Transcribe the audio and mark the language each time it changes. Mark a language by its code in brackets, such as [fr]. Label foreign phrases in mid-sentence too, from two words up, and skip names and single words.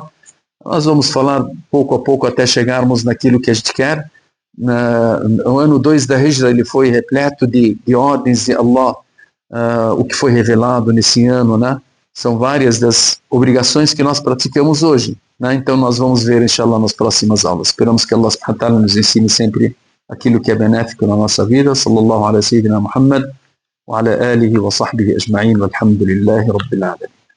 [pt] Nós vamos falar pouco a pouco até chegarmos naquilo que a gente quer. O ano 2 da Hijra ele foi repleto de ordens de Allah, o que foi revelado nesse ano, né? São várias das obrigações que nós praticamos hoje, né? Então nós vamos ver, inshallah, nas próximas aulas. Esperamos que [ar] الله سبحانه وتعالى [pt] nos ensine sempre aquilo que é benéfico na nossa vida. [ar] صلى الله على سيدنا محمد وعلى آله وصحبه أجمعين، والحمد لله رب العالمين.